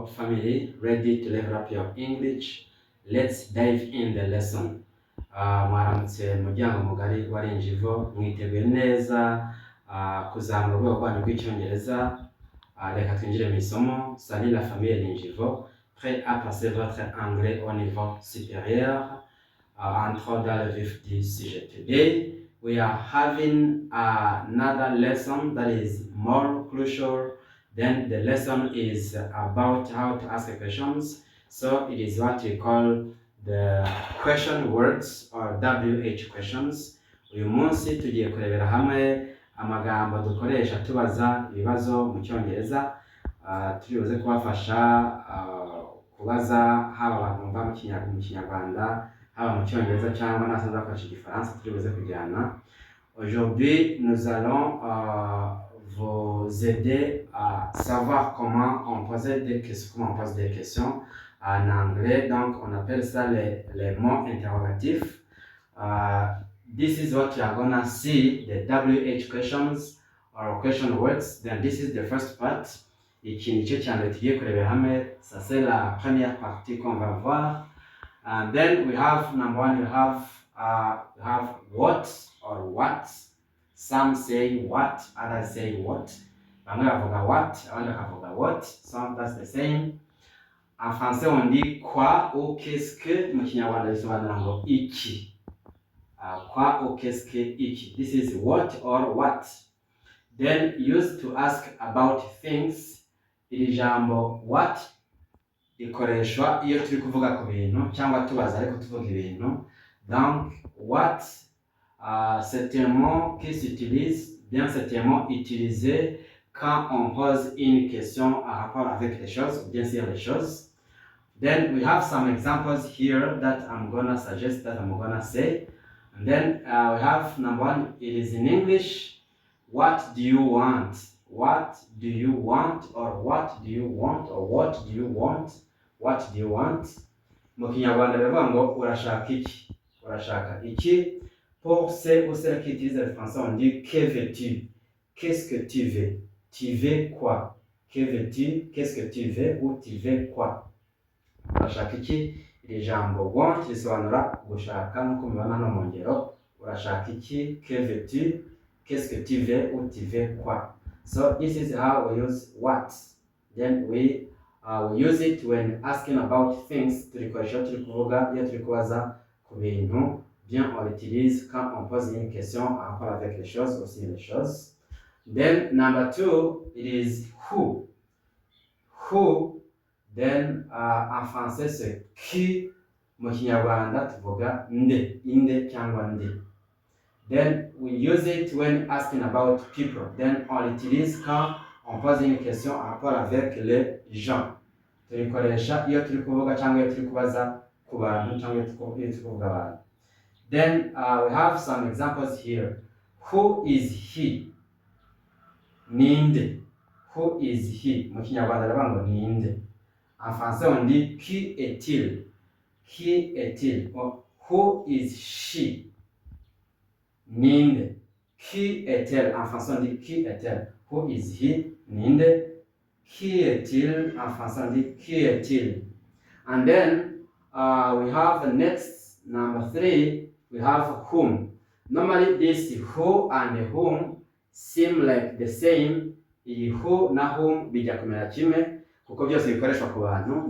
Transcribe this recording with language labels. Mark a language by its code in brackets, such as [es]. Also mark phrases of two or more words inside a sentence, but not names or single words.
[en] family, ready to level up your English. Let's dive in the lesson. [rw] Mwaramutse muryango mugari wa Rinjivo, mwiteguye neza kuzamura urwego rwanyu rw'icyongereza. Reka twinjire mu isomo. [fr] Salut la famille Rinjivo, prêt à passer votre anglais au niveau supérieur. Entrons dans le vif du sujet. [en] Today we are having another lesson that is more crucial. Then the lesson is about how to ask questions. So it is what we call the question words or WH questions. [rw] Uyu munsi tugiye kurebera hamwe amagambo dukoresha tubaza ibibazo mu cyongereza. Turibuze kubafasha kubaza haba abantu bumva mu kinyarwanda, haba mu cyongereza cyangwa n'abasanzwe bakoresha igifaransa turibuze kujyana. [fr] Aujourd'hui, nous allons vous aider à savoir comment on pose des questions en anglais. Donc, on appelle ça les mots interrogatifs. [en] This is what you are gonna see, the WH questions or question words. Then this is the first part. [rw] Iki ni cyo cyane tugiye kurebera hamwe. [fr] Ça c'est la première partie qu'on va voir. [en] And then we have number one. We have what or what. Some say what, others say what. [rw] Bamwe bavuga what, abandi bakavuga what. [en] So that's the same. [fr] En français on dit quoi ou qu'est-ce que, [rw] mu kinyarwanda bisobanura ngo iki. [fr] Quoi ou qu'est-ce que iki. [en] This is what or what. Then used to ask about things. [rw] Iri jambo what ikoreshwa iyo turi kuvuga ku bintu cyangwa tubaza ariko tuvuga ibintu. [fr] Donc what c'est un mot qui s'utilise, bien c'est un mot utilisé quand on pose une question en rapport avec les choses, bien sûr les choses. [en] Then we have some examples here that I'm gonna suggest, that I'm gonna say. And then we have number one, it is in English. What do you want? What do you want? Or what do you want? Or what do you want? What do you want? [rw] Mu kinyarwanda bivuga ngo urashaka iki? Urashaka iki? [fr] Pour ceux ou celles qui utilisent le français, on dit que veux-tu? Qu'est-ce que tu veux? Tu veux quoi? Que veux-tu? Qu'est-ce que tu veux? Ou tu veux quoi? [rw] Urashaka iki? Iri jambo want risobanura gushaka nk'uko mubibona no mu ngero. Urashaka iki? [fr] Que veux-tu? Qu'est-ce que tu veux? Ou tu veux quoi? [en] So this is how we use what. Then we use it when asking about things. [rw] Turikoresha turi kuvuga iyo turi kubaza ku bintu. [fr] Bien, on l'utilise quand on pose une question en rapport avec les choses, aussi les choses. [en] Then number two, it is who. Who. [fr] Then en français c'est qui. [rw] Mu kinyarwanda tuvuga nde, inde cyangwa nde. [en] Then we use it when asking about people. [fr] Then on l'utilise quand on pose une question en rapport avec les gens. [rw] Turikoresha iyo turi kuvuga cyangwa iyo turi kubaza ku bantu cyangwa iyo turi kuvuga abantu. [en] Then we have some examples here. Who is he? Ninde. Who is he? [rw] Mu kinyarwanda aravuga ngo ninde. [fr] En français on dit qui est-il? Qui est-il? [en] Who is she? [rw] Ninde. [fr] Qui est-elle? En français on dit qui est-elle? [en] Who is he? [rw] Ninde. [fr] Qui est-il? En français on dit qui est-il? [en] And then we have the next number three. We have whom. Normally this who and whom seem like the same. [rw] Iyi who na whom bijya kumera kimwe kuko byose bikoreshwa ku bantu.